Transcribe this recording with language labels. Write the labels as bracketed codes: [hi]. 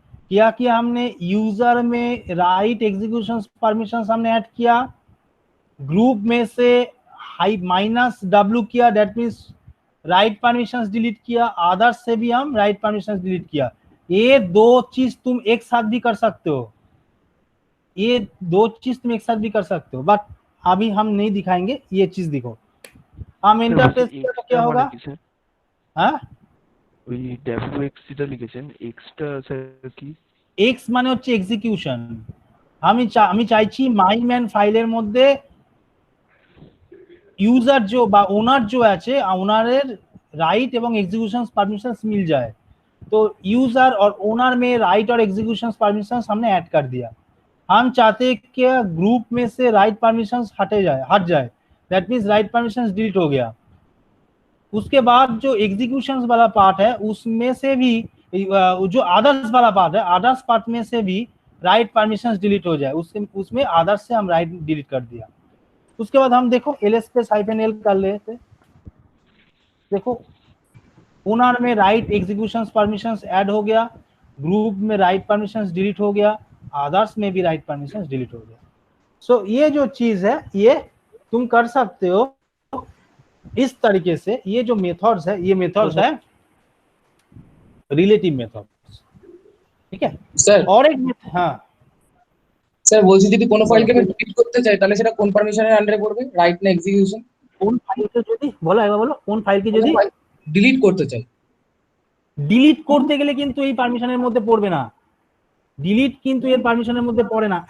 [hi] क्या किया हमने, यूजर में राइट एग्जीक्यूशन परमिशंस हमने ऐड किया, ग्रुप में से -w किया, that means right permissions delete किया, अदर्स से भी हम राइट परमिशंस डिलीट किया। ये दो चीज तुम एक साथ भी कर सकते हो, ये दो चीज तुम एक साथ भी कर सकते हो, बट अभी हम नहीं दिखाएंगे, ये चीज दिखो। हम इंटरफेस तो क्या होगा, हाँ [bn] ওই wx যেটা লিখেছেন এক্সটা স্যার কি? এক্স মানে হচ্ছে এক্সিকিউশন। আমি চাইছি মাই ম্যান ফাইলের মধ্যে [hi] यूजर जो [bn] বা ওনার [hi] जो [bn] আছে ওনারের [hi] राइट [bn] এবং [hi] एग्जीक्यूशन परमिशंस मिल जाए, तो यूजर और ओनर में राइट और एग्जीक्यूशन परमिशंस हमने ऐड कर दिया। हम चाहते हैं कि ग्रुप में से राइट परमिशंस हट जाए, that means right permissions delete हो गया। उसके बाद जो एग्जीक्यूशन वाला पार्ट है उसमें से भी जो अदर्स वाला पार्ट है, अदर्स पार्ट में से भी राइट परमिशंस डिलीट हो जाए, उसमें अदर्स से हम राइट डिलीट कर दिया। उसके बाद हम देखो -l कर लेते, देखो ओनर में राइट एग्जीक्यूशन परमिशंस ऐड हो गया, ग्रुप में राइट परमिशंस डिलीट हो गया, अदर्स में भी राइट परमिशंस डिलीट हो गया। सो ये जो चीज है ये तुम कर सकते हो इस तरीके से। ये जो मेथड्स है, ये मेथड्स है रिलेटिव मेथड्स, ठीक है স্যার। और एक हाँ [bn] স্যার বলছি যদি কোনো ফাইলকে আমি ডিলিট করতে চাই তাহলে সেটা কোন পারমিশনের আন্ডারে পড়বে, রাইট না এক্সিকিউশন? কোন ফাইলকে যদি বলো একবার বলো, কোন ফাইলকে যদি ডিলিট করতে চাই ডিলিট করতে গেলে কিন্তু এই পারমিশনের মধ্যে পড়বে না, ডিলিট কিন্তু এর পারমিশনের মধ্যে পড়ে না।